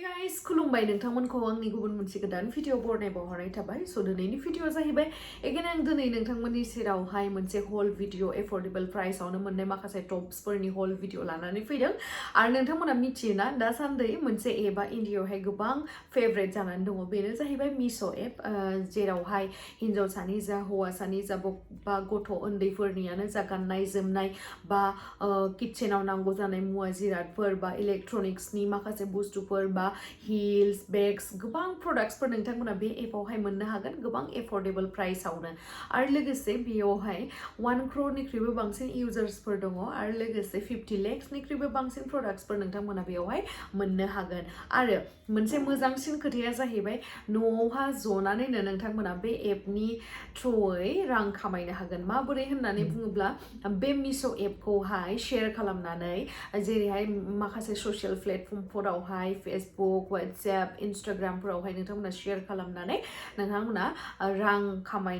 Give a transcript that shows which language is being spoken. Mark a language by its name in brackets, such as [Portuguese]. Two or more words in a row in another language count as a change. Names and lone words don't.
[Bodo] guys, Khulumbai नोंथांमोनखौ आंनि गुबुन मोनसे गोदान भिडिअ बरनायबाव हरनाय थाबाय स दिनैनि भिडिअ जाहैबाय again आं दिनै नोंथांमोननि सेरावहाय मोनसे [English] haul video affordable price [Bodo] मोननाय माखासे टप्सफोरनि [English] haul video [Bodo] लानानै फैदों आरो नोंथांमोना मिथियोना दासान्दै मोनसे एपआ इन्डियायावहाय गोबां फेभरेट जानानै दङ बेनो जाहैबाय मिश' एप जेरावहाय हिन्जावसानि जा हौवासानि जा बा गथ' उन्दैफोरनियानो जा गाननाय जोमनाय बा किचेनाव नांगौ जानाय मुवा जिरादफोर बा इलेक्ट्रनिक्सनि माखासे बुस्थुफोर बा [English] heels, bags, [Bodo] गोबां productsफोर नोंथांमोना बे एपआवहाय मोननो हागोन गोबां [English] affordable price [Bodo] आरो लोगोसे बेयावहाय 1 crore बांसिन इउजार्सफोर दङ आरो लोगोसे 50 lakhsनिख्रुइबो बांसिन productsफोर नोंथांमोना बेयावहाय मोननो हागोन आरो मोनसे मोजांसिन खोथाया जाहैबाय न'आवहा जनानैनो नोंथांमोना बे एपनि थ्रुयै रां खामायनो हागोन माबोरै होननानै बुङोब्ला बे मिश' एपखौहाय शेयार खालामनानै जेरैहाय माखासे [English] social platform [Bodo] फेसबुक WhatsApp, Instagramफोरावहाय नोंथांमोना शेयार खालामनानै नोंथांमोना रां खामायनो